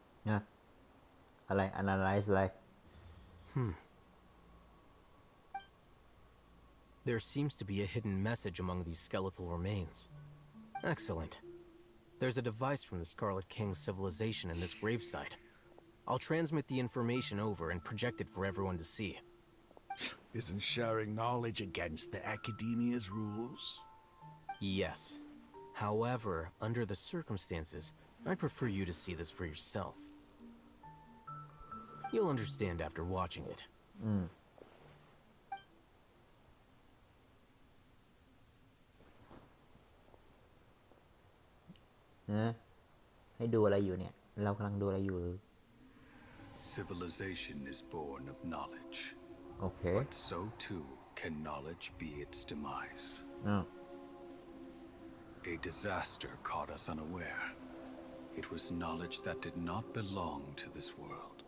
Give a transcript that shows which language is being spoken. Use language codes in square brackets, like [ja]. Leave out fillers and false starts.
[th] นะอะไร analyze อะไร [en] There seems to be a hidden message among these skeletal remains. Excellent. There's a device from the Scarlet King's civilization in this gravesite. I'll transmit the information over and project it for everyone to see. Isn't sharing knowledge against the Academia's rules? Yes. However, under the circumstances, I prefer you to see this for yourself. You'll understand after watching it. [th] นะให้ดูอะไรอยู่เนี่ย เรากำลังดูอะไรอยู่ [en] Civilization is born of knowledge, [th] โอเค [en] but so too can knowledge be its demise. [th] อ้าว [en] A disaster caught us unaware. It was knowledge that did not belong to this world.